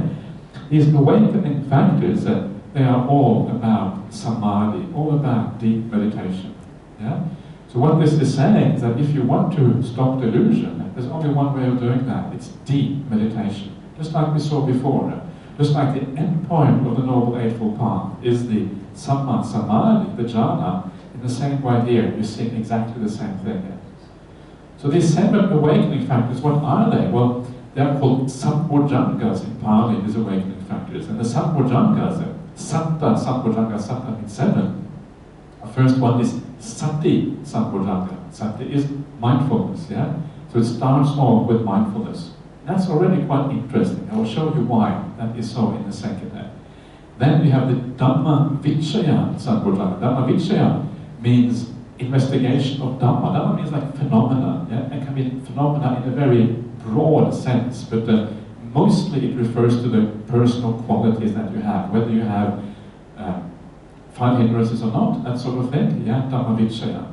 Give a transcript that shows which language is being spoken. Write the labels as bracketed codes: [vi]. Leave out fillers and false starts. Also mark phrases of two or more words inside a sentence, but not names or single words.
[en] These awakening factors, they are all about samadhi, all about deep meditation. Yeah? So what this is saying is that if you want to stop delusion, there's only one way of doing that. It's deep meditation. Just like we saw before. Just like the end point of the Noble Eightfold Path is the [pi] samma samadhi, [en] the jhana. In the same way here, you're seeing exactly the same thing. So these 7 awakening factors, what are they? Well, they are called sampojjhangas in Pali, these awakening factors. And the [pi] sampojjhangas, satta, sampojjhanga, satta [en] means 7. The first one is [pi] sati sampojjhanga. [en] Sati is mindfulness, yeah? So it starts off with mindfulness. That's already quite interesting. I will show you why that is so in a second. Then we have the [pi] Dhamma Vichaya sampojjhanga. Dhamma Vichaya [en] means investigation of Dhamma. Dhamma means like phenomena, yeah? It can be phenomena in a very broad sense, but mostly it refers to the personal qualities that you have, whether you have 5 hindrances or not, that sort of thing, yeah, [pi] Dhamma Vichaya.